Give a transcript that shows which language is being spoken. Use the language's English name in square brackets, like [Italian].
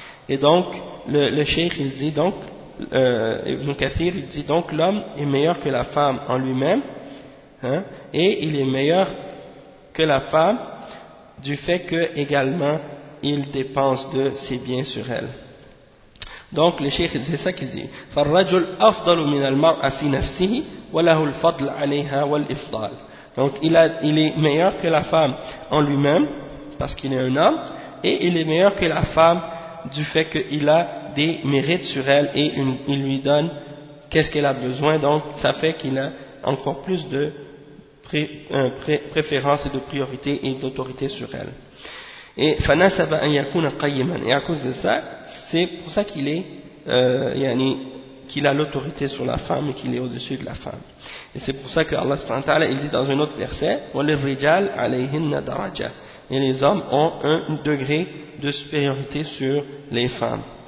[French] Et donc le cheikh, il dit donc, Ibn Kathir, il dit donc l'homme est meilleur que la femme en lui-même. Hein, et il est meilleur que la femme du fait que également il dépense de ses biens sur elle. Donc le cheikh c'est ça qu'il dit. [Arabic] فالرجل أفضل من المرأة في نفسه وله الفضل عليها والإفضال. [French] Donc il est meilleur que la femme en lui-même parce qu'il est un homme, et il est meilleur que la femme du fait qu'il a des mérites sur elle et il lui donne qu'est-ce qu'elle a besoin. Donc ça fait qu'il a encore plus de préférence et de priorité et d'autorité sur elle. [Arabic] Et فَنَسَبَ أَنْ يَكُونَ قَيِّمًا. [French] Et à cause de ça, c'est pour ça qu'il est, yani, qu'il a l'autorité sur la femme et qu'il est au-dessus de la femme. Et c'est pour ça que Allah subhanahu wa ta'ala, il dit dans un autre verset, [Arabic] وَلِلْرِجَالِ عَلَيْهِنَّ دَرَجَةً. [French] Et les hommes ont un degré de supériorité sur les femmes.